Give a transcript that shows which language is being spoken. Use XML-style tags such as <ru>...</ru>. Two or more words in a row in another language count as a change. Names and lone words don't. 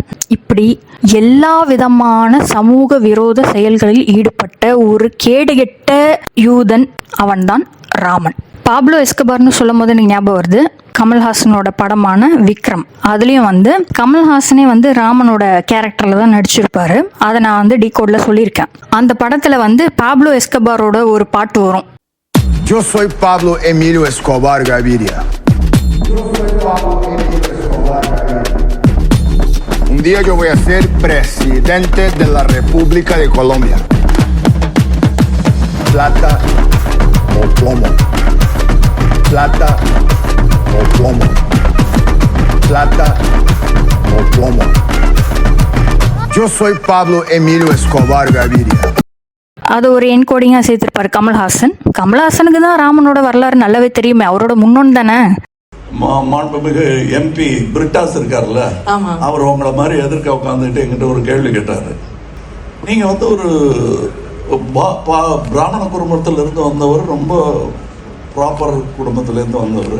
<ta>இப்படி எல்லா விதமான சமூக விரோத செயல்களில் ஈடுபட்ட ஒரு கேடுகெட்ட யூதன் அவன்தான் ராமன். பாப்லோ எஸ்கபார்னு சொல்லும் போது எனக்கு ஞாபகம் வருது கமல்ஹாசனோட படமான விக்ரம். அதுலயும் வந்து கமல்ஹாசனே வந்து ராமனோட கேரக்டர்ல தான் நடிச்சிருப்பாரு. அதை நான் வந்து டிகோட்ல சொல்லியிருக்கேன். அந்த படத்துல வந்து பாப்லோ எஸ்கபாரோட ஒரு பாட்டு வரும்.</ta> <es>Yo soy Pablo Emilio Escobar Gaviria. Un día yo voy a ser presidente de la República de Colombia. Plata o plomo. Plata o plomo. Plata o plomo. Yo soy Pablo Emilio Escobar Gaviria.</es> <ta>அது ஒரு என்கோடிங்கா சேர்த்திருப்பாரு கமல்ஹாசன். கமல்ஹாசனுக்கு தான் ராமனோட வரலாறு நல்லாவே தெரியுமே, அவரோட முன்னோன் தானே. மாண்புமிகு எம்பி பிரிட்டாஸ் இருக்காருல்ல, அவர் உங்களை மாதிரி எதிர்க்க உட்காந்துட்டு எங்கிட்ட ஒரு கேள்வி கேட்டாரு. நீங்க வந்து ஒரு பிராமண குடும்பத்திலிருந்து வந்தவர், ரொம்ப ப்ராப்பர் குடும்பத்திலேருந்து வந்தவர்.</ta>